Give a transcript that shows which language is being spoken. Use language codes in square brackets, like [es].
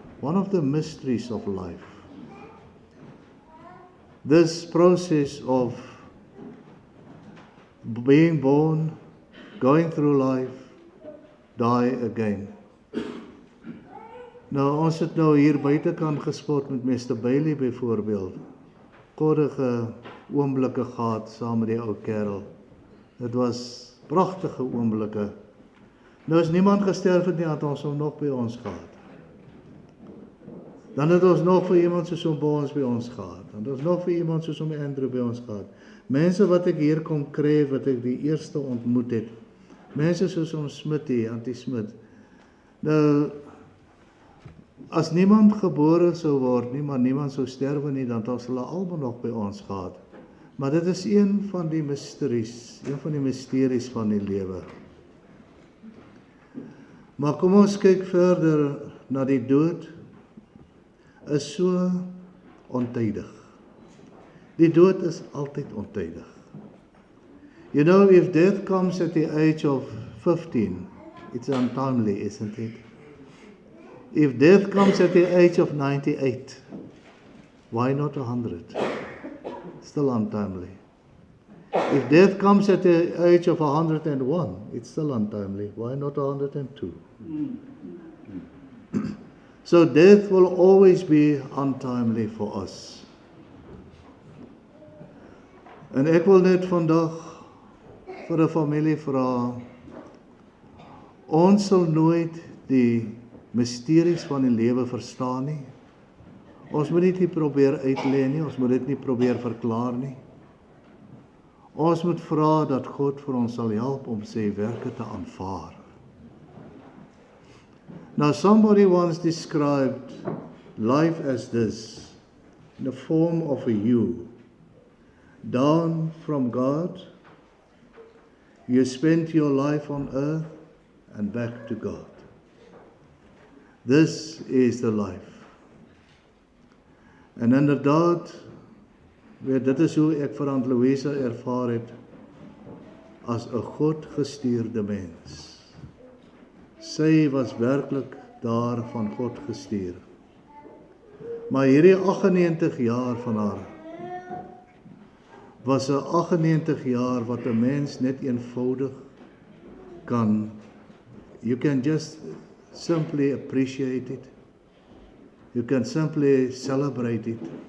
[en] One of the mysteries of life. This process of being born, going through life, die again. [af] Nou, ons het nou hier buitekant gespot met Mr. Bailey byvoorbeeld. Koddige oomblikke gehad saam met die ou kerel. Dit was pragtige oomblikke. Nou as niemand gesterf het nie, had ons hom nog by ons gehad. Dan het ons nog vir iemand soos hom Boons by ons gehad. Dan het ons nog vir iemand soos hom Andrew by ons gehad. Mense wat ek hier kom kry, wat ek die eerste ontmoet het. Mense soos hom Smitty, Auntie Smit. Nou, as niemand gebore sou word nie, maar niemand sou sterwe nie, dan het ons hulle almal nog by ons gehad. Maar dit is een van die mysteries van die lewe. Maar kom ons kyk verder na die dood, is so ontydig. Die dood is altyd ontydig. [en] You know, if death comes at the age of 15, it's untimely, isn't it? If death comes at the age of 98, why not 100? Still untimely. If death comes at the age of 101, it's still untimely. Why not 102? So death will always be untimely for us. [af] En ek wil net vandag vir 'n familie vra, ons sal nooit die mysteries van die lewe verstaan nie. Ons moet dit nie probeer uitlê nie, ons moet dit nie probeer verklaar nie. Ons moet vra dat God vir ons sal help om sy werke te aanvaar. [en] Now somebody once described life as this, in the form of a U. Down from God, you spent your life on earth and back to God. This is the life. [af] En inderdaad, dit is hoe ek vir Aunt Louisa ervaar het as 'n God gestuurde mens. Sy was werklik daar van God gestuur. Maar hierdie 98 jaar van haar was 'n 98 jaar wat 'n mens net eenvoudig kan, [en] you can just simply appreciate it. You can simply celebrate it.